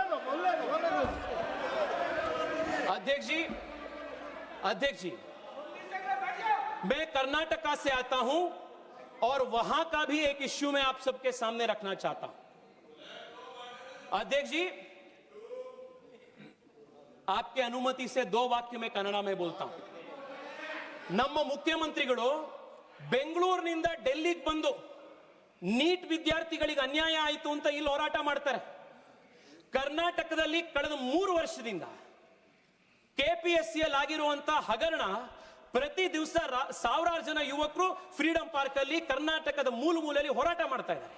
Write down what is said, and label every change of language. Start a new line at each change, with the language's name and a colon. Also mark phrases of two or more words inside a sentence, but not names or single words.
Hindi: अध्यक्ष जी मैं कर्नाटका से आता हूं और वहां का भी एक इश्यू मैं आप सबके सामने रखना चाहता हूं। अध्यक्ष जी आपके अनुमति से 2 वाक्य में कन्नड़ में बोलता हूं।
Kannada: ನಮ್ಮ ಮುಖ್ಯಮಂತ್ರಿಗಳು ಬೆಂಗಳೂರಿನಿಂದ ಡೆಲ್ಲಿಗೆ ಬಂದು ನೀಟ್ ವಿದ್ಯಾರ್ಥಿಗಳಿಗೆ ಅನ್ಯಾಯ ಆಯಿತು ಅಂತ ಇಲ್ಲಿ ಹೋರಾಟ ಮಾಡ್ತಾರೆ। ಕರ್ನಾಟಕದಲ್ಲಿ ಕಳೆದ 3 ವರ್ಷದಿಂದ ಕೆಪಿಎಸ್ಸಿಯಲ್ಲಿ ಆಗಿರುವಂತ ಹಗರಣ, ಪ್ರತಿ ದಿವಸ ಸಾವಿರಾರು ಜನ ಯುವಕರು ಫ್ರೀಡಂ ಪಾರ್ಕ್ ಅಲ್ಲಿ ಕರ್ನಾಟಕದ ಮೂಲೆಯಲ್ಲಿ ಹೋರಾಟ ಮಾಡ್ತಾ ಇದ್ದಾರೆ।